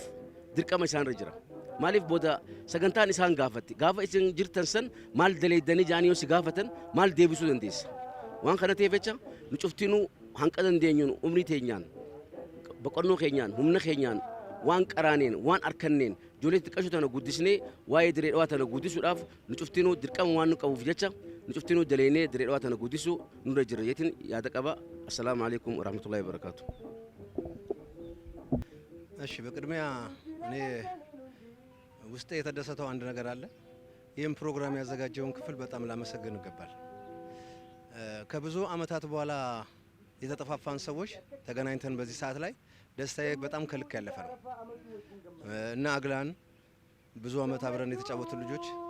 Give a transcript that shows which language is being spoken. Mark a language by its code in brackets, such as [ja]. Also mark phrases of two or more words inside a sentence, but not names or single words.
[om] dirqama isaanirra jira maaliif booda sagantaan isaan gaafatti gaafa isin jirtan san maal daleeydanii jaanii yoo si gaafatan maal deebisuu dandeessa waan kana ta'eef jecha nu cuftinuu hanqa dandeenyuun umrii teenyaan boqonnoo keenyaan humna keenyaan waan qaraaneen waan arkanneen ijoollee xiqqashoo tana guddisnee waa'ee Dirree Dhawaa tana guddisuudhaaf nu cuftinuu dirqama waan nu qabuuf jecha nu cuftinuu daleenee Dirree Dhawaa tana guddisu nurra jira jetin yaada qaba [ar] السلام عليكم ورحمة الله وبركاته [am] እሺ በቅድሚያ እኔ ውስጤ የተደሰተው አንድ ነገር አለ ይህም ፕሮግራም ያዘጋጀውን ክፍል በጣም ላመሰግን ይገባል ከብዙ አመታት በኋላ የተጠፋፋን ሰዎች ተገናኝተን በዚህ ሰዓት ላይ ደስታዬ በጣም ከልክ ያለፈ ነው እና አግላን ብዙ አመት አብረን የተጫወቱ ልጆች